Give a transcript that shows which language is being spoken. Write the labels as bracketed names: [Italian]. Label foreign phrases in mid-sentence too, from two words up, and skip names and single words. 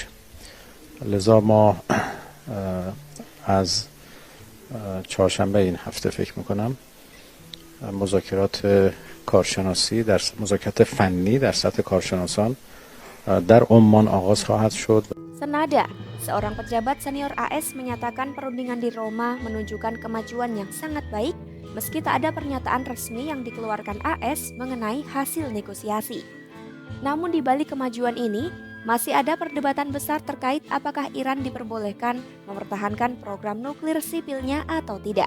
[Persian] لذا ما از چهارشنبه این هفته فکر میکنم مذاکرات کارشناسی در مذاکرات فنی در سطح کارشناسان در عمان آغاز خواهد شد. [Indonesian] Senada, seorang pejabat senior AS menyatakan perundingan di Roma menunjukkan kemajuan yang sangat baik meski tak ada pernyataan resmi yang dikeluarkan AS mengenai hasil negosiasi. Namun di balik kemajuan ini, masih ada perdebatan besar terkait apakah Iran diperbolehkan mempertahankan program nuklir sipilnya atau tidak.